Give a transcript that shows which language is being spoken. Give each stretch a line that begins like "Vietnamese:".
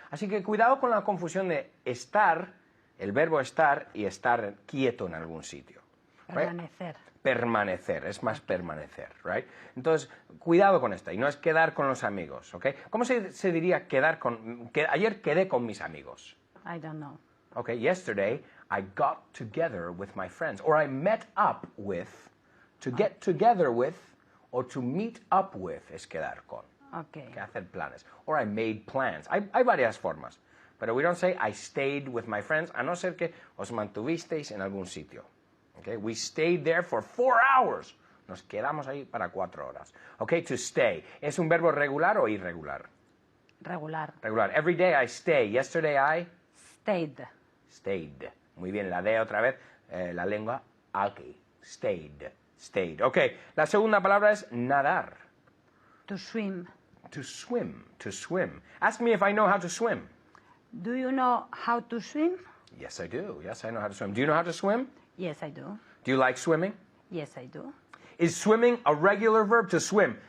Spanish: Así que cuidado con la confusión de estar, el verbo estar, y estar quieto en algún sitio. Permanecer. Permanecer, es más permanecer, right? Entonces, cuidado con esta, y no es quedar con los amigos, ¿ok? ¿Cómo se diría quedar con... ayer quedé con mis amigos?
English: I don't know. Okay, yesterday I got together with my friends, or I met up with, to get together with, or to meet up with
Spanish: es quedar con.
English: Okay.
Spanish: Que hacer planes.
English: Or I made plans.
Spanish: Hay varias formas, pero
English: we don't say I stayed with my friends,
Spanish: a no ser que os mantuvisteis en algún sitio.
English: Okay, we stayed there for 4 hours.
Spanish: Nos quedamos ahí para 4 horas.
English: Okay, to stay.
Spanish: ¿Es un verbo regular o irregular?
English: Regular. Regular. Every day I stay. Yesterday I Stayed. stayed.
Spanish: Muy bien, la D otra vez, la lengua aquí.
English: Stayed. Stayed.
Spanish: Okay, la segunda palabra es nadar.
English: To swim. To swim. To swim. Ask me if I know how to swim. Do you know how to swim? Yes, I do. Yes, I know how to swim. Do you know how to swim? Yes, I do. Do you like swimming? Yes, I do. Is swimming a regular verb to swim?